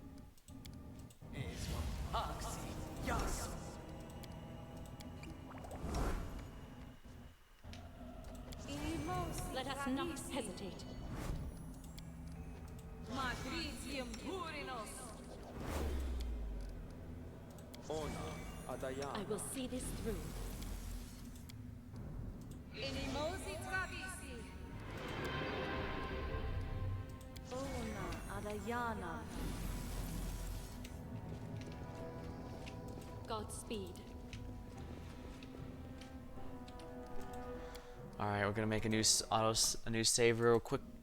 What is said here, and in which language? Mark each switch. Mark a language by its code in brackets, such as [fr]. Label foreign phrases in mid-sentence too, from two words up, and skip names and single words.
[en] Let us not hesitate. Magritium Turinos. Ona Adayana. I will see this through. Inimosi Travisi. Ona Adayana. Godspeed. All right, we're gonna make a new save real quick.